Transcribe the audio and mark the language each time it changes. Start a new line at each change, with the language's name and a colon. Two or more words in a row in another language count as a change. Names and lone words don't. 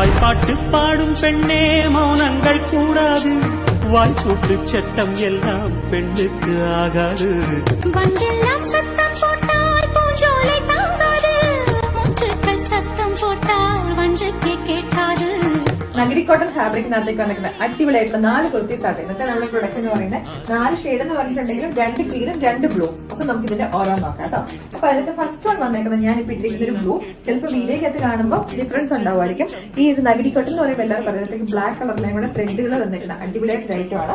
Tamil: பாட்டு பாடும் பெண்ணே மௌனங்கள் கூடாது வாய்க்கூட்டு சட்டம் எல்லாம் பெண்ணுக்கு ஆகாது வண்டெல்லாம் சத்தம் போட்டால் பூஞ்சோலை தாங்காது முற்றுக்கள் சத்தம் போட்டால் வண்டுக்கு கேட்காது
Malayalam: നഗരി
English: cotton fabric
Malayalam: വന്നിരിക്കുന്നത് അടിപൊളിയായിട്ടുള്ള 4 കുർത്തീസ് ആട്ടെ. ഇന്നത്തെ നമ്മുടെ പ്രൊഡക്റ്റ് എന്ന് പറയുന്നത് 4 ഷെയ്ഡ് എന്ന് പറഞ്ഞിട്ടുണ്ടെങ്കിലും 2 ഗ്രീനും 2 ബ്ലൂ. അപ്പൊ നമുക്ക് ഇതിന്റെ ഓരോ നോക്കാം കേട്ടോ. അപ്പൊ അതിന്റെ
English: first one
Malayalam: വന്നേക്കുന്നത് ഞാൻ ഇപ്പൊ ഇട്ടിരിക്കുന്ന ഒരു ബ്ലൂ. ചിലപ്പോൾ വീഡിയോക്കകത്ത് കാണുമ്പോൾ ഡിഫറൻസ് ഉണ്ടാവുമായിരിക്കും. ഈ ഇത് നഗരി കോട്ടൺ എന്ന് പറയുമ്പോൾ എല്ലാവരും പറയുന്നതിലേക്ക്
English: black colour
Malayalam: കൂടെ ത്രെഡുകൾ വന്നിരിക്കുന്ന അടിപൊളിയായിട്ട് ഐറ്റമാണ്.